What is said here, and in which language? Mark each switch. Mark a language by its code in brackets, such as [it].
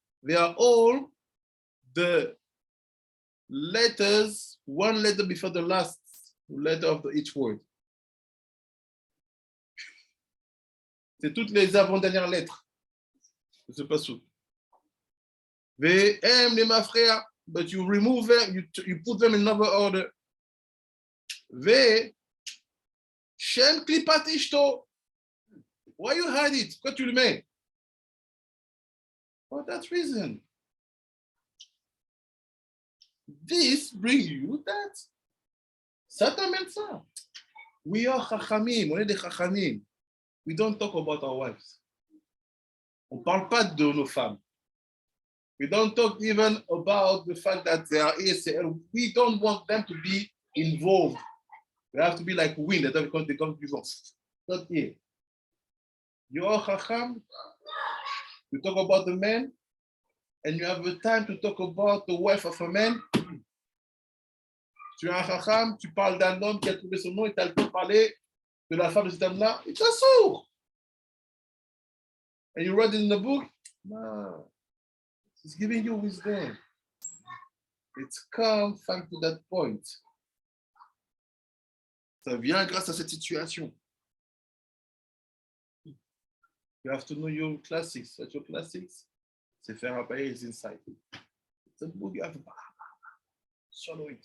[en] They are all the letters, one letter before the last letter of each word. [fr] C'est toutes les avant-dernières lettres de ce pasuk. [he] והם למפרע, [en] but you remove them, you put them in another order. [he] Shem klipat ishto. [en] Why you hide it? [fr] Pourquoi tu le mets? [en] For that reason. This brings you that. [fr] Ça t'amène ça. [en] We are chachamim. [fr] On est des chachamim. [en] We don't talk about our wives. [fr] On ne parle pas de nos femmes. [en] We don't talk even about the fact that they are ESL. We don't want them to be involved. They have to be like wind that because they come before. Not here. You are Chacham, you talk about the man, and you have the time to talk about the wife of a man. [fr] Tu es un Chacham, tu parles d'un homme qui a trouvé son nom et tu as le temps de parler de la femme de cet homme-là. [en] It's a sourd. And you read it in the book? No. It's giving you wisdom. It's come thanks to that point. [fr] Ça vient grâce à cette situation. [en] You have to know your classics. That's your classics. Sefer HaBahir is inside. It's a book you have to swallow it.